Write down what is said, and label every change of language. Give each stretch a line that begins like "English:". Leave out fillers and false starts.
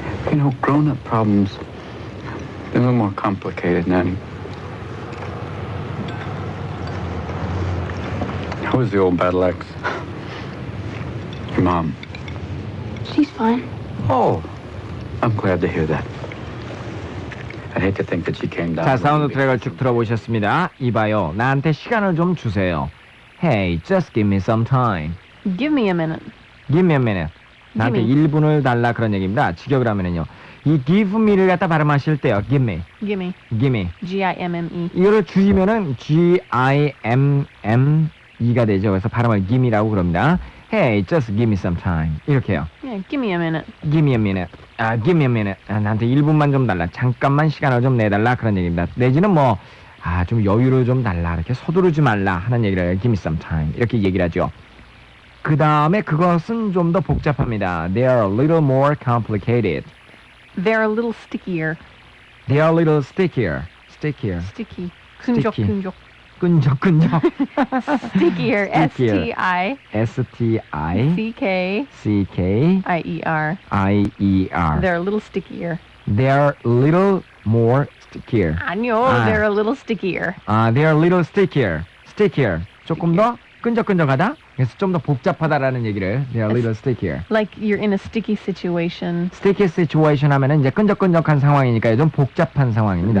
English: You know, grown-up problems, they're a little more complicated, Nanny. How was the old battle axe? Your mom. She's fine. Oh, I'm glad to hear that. I'd hate to think that she came down.
Korean: 자, 사운드 트랙을 쭉 들어보셨습니다. 이봐요, 나한테 시간을 좀 주세요.
English: Hey, just give me some time. Give me a minute. Give me a minute.
Korean: 나한테
English: Give me.
Korean: 1분을 달라 그런 얘기입니다. 직역을 하면은요. 이 give me를 갖다 발음하실 때요.
English: give me, Give me. give me. G-I-M-M-E.
Korean: 이거를 줄이면은 G-I-M-M-E가 되죠. 그래서 발음을 giveme라고 그럽니다.
English: Hey, just give me some time.
Korean: 이렇게요.
English: Yeah, give me a minute. Give me a minute. Give me a minute.
Korean: 나한테 1분만 좀 달라. 잠깐만 시간을 좀 내달라 그런 얘기입니다. 내지는 뭐 좀 여유를 좀 달라. 이렇게 서두르지 말라 하는 얘기를
English: give me some time.
Korean: 이렇게 얘기를 하죠. 그 다음에 그것은 좀 더 복잡합니다.
English: They are a little more complicated. They're a little stickier. They are a little stickier. Stickier. Sticky.
Korean: 끈적. 끈적.
English: Stickier. S-T-I. S-T-I. C-K. C-K. I-E-R. I-E-R. They're a little stickier. They are a little more stickier.
Korean: 아니요,
English: they're a little stickier. They are a little stickier.
Korean: Stickier. 조금 더 끈적끈적하다. 그래서 좀 더 복잡하다라는 얘기를.
English: They are a little stickier. Like you're in a sticky situation.
Korean: Sticky situation 하면은 이제 끈적끈적한 상황이니까 좀 복잡한 상황입니다.